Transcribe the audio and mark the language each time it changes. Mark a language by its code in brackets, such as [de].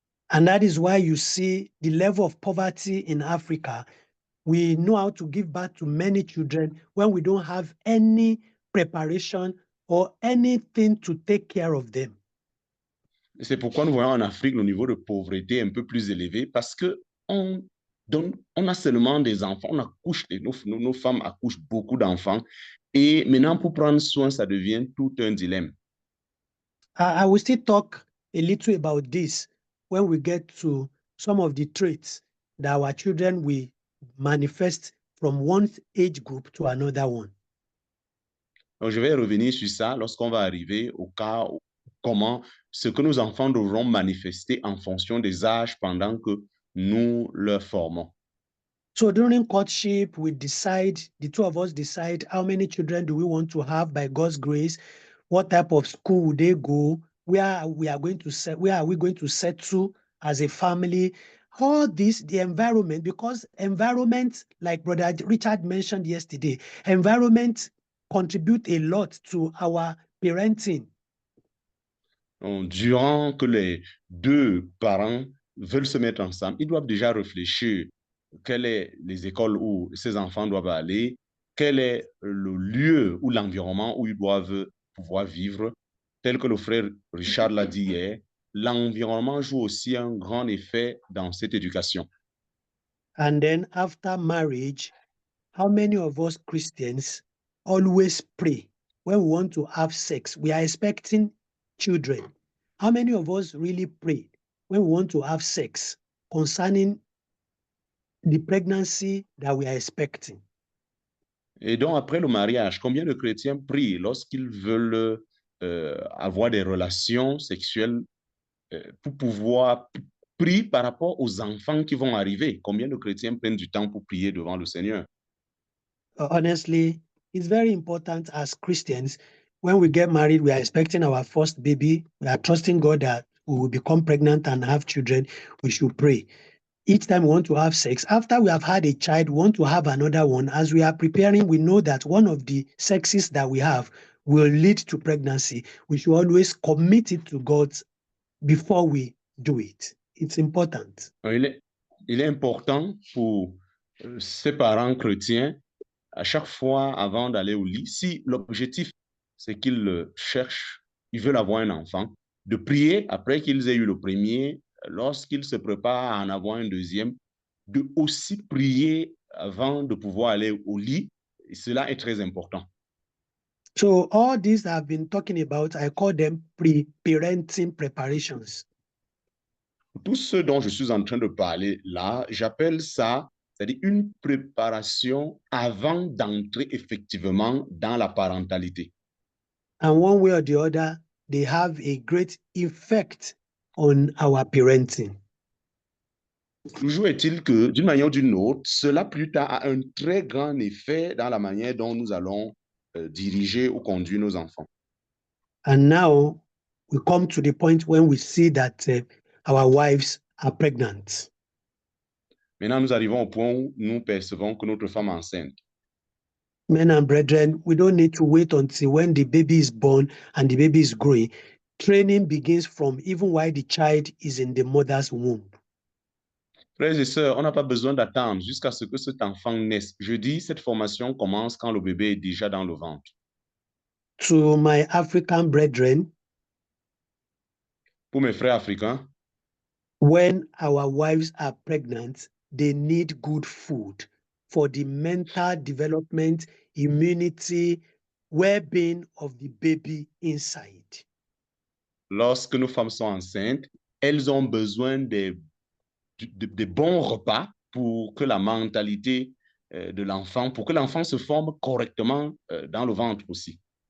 [en] And that is why you see the level of poverty in Africa. We know how to give birth to many children when we don't have any preparation or anything to take care of them. [fr] C'est pourquoi nous voyons en Afrique le niveau de pauvreté un peu plus élevé parce que on a seulement des enfants, on accouche, nos femmes accouchent beaucoup d'enfants et maintenant pour prendre soin, ça devient tout un dilemme. [en] I will still talk a little about this when we get to some of the traits that our children will manifest from one age group to another one. [fr] Donc, je vais revenir sur ça lorsqu'on va arriver au cas où, comment ce que nos enfants devront manifester en fonction des âges pendant que nous leur formons. [en] So during courtship, the two of us decide how many children do we want to have by God's grace, what type of school would they go, where are we going to settle as a family, all this, the environment, because environment, like Brother Richard mentioned yesterday, environment contribute a lot to our parenting. [fr] Donc, durant que les deux parents veulent se mettre ensemble, ils doivent déjà réfléchir quelles sont les écoles où ces enfants doivent aller, quel est le lieu ou l'environnement où ils doivent pouvoir vivre, tel que le frère Richard l'a dit hier. L'environnement joue aussi un grand effet dans cette éducation. [en] And then after marriage, how many of us Christians always pray when we want to have sex? We are expecting children. How many of us really pray when we want to have sex concerning the pregnancy that we are expecting? [fr] Et donc, après le mariage, combien de chrétiens prient lorsqu'ils veulent avoir des relations sexuelles pour pouvoir prier par rapport aux enfants qui vont arriver? Combien de chrétiens prennent du temps pour prier devant le Seigneur? [en] Honestly, it's very important as Christians. When we get married, we are expecting our first baby. We are trusting God that we will become pregnant and have children. We should pray. Each time we want to have sex, after we have had a child, we want to have another one. As we are preparing, we know that one of the sexes that we have will lead to pregnancy. We should always commit it to God before we do it. It's important. [fr] Il est important pour ces parents chrétiens, à chaque fois avant d'aller au lit, si l'objectif, c'est qu'ils cherchent, ils veulent avoir un enfant, de prier après qu'ils aient eu le premier, lorsqu'ils se préparent à en avoir un deuxième, de aussi prier avant de pouvoir aller au lit. Et cela est très important. [en] So all these I've been talking about, I call them pre-parenting preparations. [fr] Tout ce dont je suis en train de parler là, j'appelle ça, c'est-à-dire une préparation avant d'entrer effectivement dans la parentalité. [en] And one way or the other, they have a great effect on our parenting. [fr] Toujours est-il que, d'une manière ou d'une autre, cela plus tard a un très grand effet dans la manière dont nous allons diriger ou conduire nos enfants. [en] And now we come to the point when we see that our wives are pregnant. [fr] Maintenant, nous arrivons au point où nous percevons que notre femme est enceinte. [en] Men and brethren, we don't need to wait until when the baby is born and the baby is growing. Training begins from even while the child is in the mother's womb. [fr] Frères et sœurs, on n'a pas besoin d'attendre jusqu'à ce que cet enfant naisse. Je dis, cette formation commence quand le bébé est déjà dans le ventre. [en] To my African brethren, [fr] Pour mes frères africains, [en] when our wives are pregnant, they need good food for the mental development, immunity, well-being of the baby inside. [fr] lorsque nos femmes sont enceintes, elles ont besoin des bons repas pour que la mentalité de l'enfant, pour que l'enfant se forme correctement dans le ventre aussi.